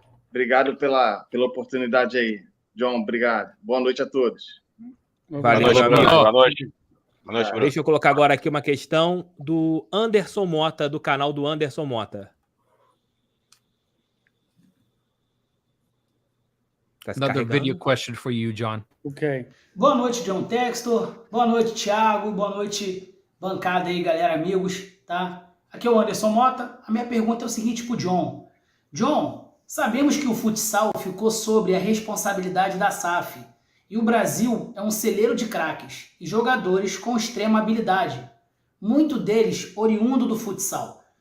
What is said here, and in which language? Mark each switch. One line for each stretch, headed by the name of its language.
Portuguese: Obrigado pela oportunidade aí. John, obrigado. Boa noite a todos. Valeu, Boa noite, Boa noite. Boa noite, Deixa eu colocar agora aqui uma questão do Anderson Mota, do canal do Anderson Mota.
English: Another video question for you, John. Ok.
Portuguese: Boa noite, John Textor. Boa noite, Thiago. Boa noite, bancada aí, galera, amigos, tá? Aqui é o Anderson Mota. A minha pergunta é o seguinte pro John. John, sabemos que o futsal ficou sobre a responsabilidade da SAF e o Brasil é um celeiro de craques e jogadores com extrema habilidade, muito deles oriundo do futsal.